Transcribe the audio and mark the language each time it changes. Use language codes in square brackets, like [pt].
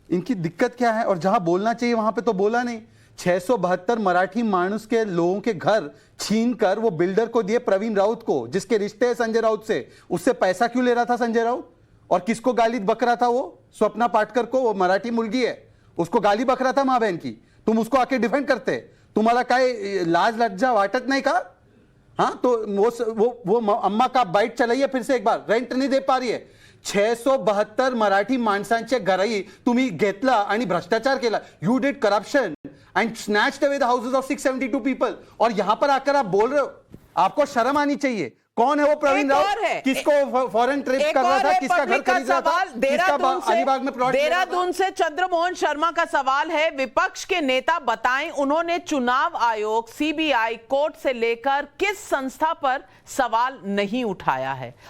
[hi] इनकी दिक्कत क्या है? और जहां बोलना चाहिए वहां पे तो बोला नहीं। 672 मराठी मानुस के लोगों के घर छीनकर वो बिल्डर को दिए, प्रवीण राउत को, जिसके रिश्ते हैं संजय राउत से। उससे पैसा क्यों ले रहा था संजय राउत? और किसको गाली बक रहा था? वो स्वप्ना पाटकर को, वो मराठी मुलगी है, उसको गाली बक रहा था माँ बहन की। तुम उसको आके डिफेंड करते? [mr] तुम्हाला काय लाज लज्जा वाटत नाही का? [hi] हाँ, तो वो अम्मा का बाईट चलाइए फिर से एक बार। रेंट नहीं दे पा रही है। [mr] 672 मराठी माणसांचे घरही तुम्ही घेतला आणि भ्रष्टाचार केला। [en] you did corruption and snatched away the houses of 672 people, [hi] और यहां पर आकर आप बोल रहे हो? आपको शर्म आनी चाहिए। कौन है वो प्रवीण राउत? किसको फॉरेन ट्रिप कर रहा था? किसका घर खरीद रहा था? अलीबाग में प्लॉट? देहरादून से चंद्रमोहन शर्मा का सवाल है, विपक्ष के नेता बताएं उन्होंने चुनाव आयोग, सीबीआई, कोर्ट से लेकर किस संस्था पर सवाल नहीं उठाया है।